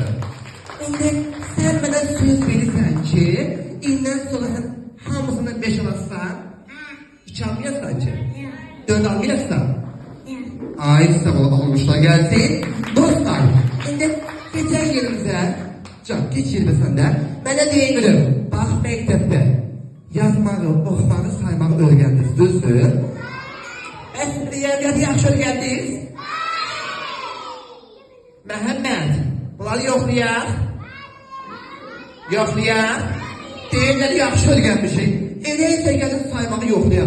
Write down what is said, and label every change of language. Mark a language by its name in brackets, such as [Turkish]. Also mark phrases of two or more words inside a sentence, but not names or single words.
[Turkish] Şimdi sen bana söz verirsen ki inden sonra hamısını 5 alassan hiç almayasın ki. 4 almayasın. Ay sağ ol alkışlar gelsin. Dostlar şimdi geçer yerimize. Can geç yerime sen de. Bana deyin bak mektepte yazmağı, okumağı, saymağı öğrendiniz. Düzdür. Espriyelleri yaxşı öğrendiniz. [Azerbaijani] Mehmet, bunları yoxlayaq. Yoxlayaq. Deyirləri yaxşı öğrenmişik. Eləysə gəlin saymağı yoxlayaq.